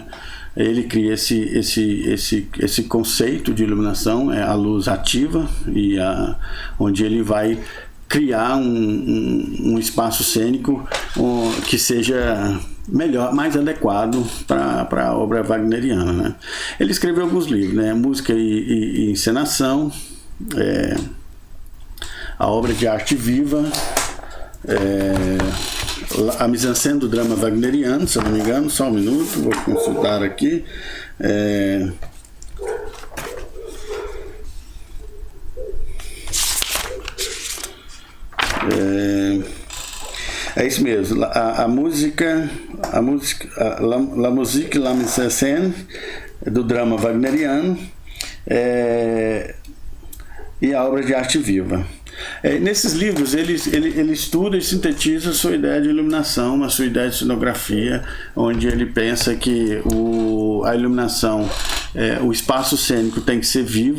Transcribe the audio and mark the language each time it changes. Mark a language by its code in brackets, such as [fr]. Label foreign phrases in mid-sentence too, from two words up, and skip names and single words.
[pt] Ele cria esse conceito de iluminação, a luz ativa, onde ele vai criar um espaço cênico que seja melhor, mais adequado para a obra wagneriana, né? Ele escreveu alguns livros, né? Música e encenação, a obra de arte viva, a mise-en-scène do drama wagneriano, se eu não me engano, só um minuto, vou consultar aqui. É isso mesmo, [fr] la musique et la mise-en-scène [pt] do drama wagneriano, e a obra de arte viva. Nesses livros ele estuda e sintetiza a sua ideia de iluminação, a sua ideia de cenografia, onde ele pensa que a iluminação, o espaço cênico tem que ser vivo.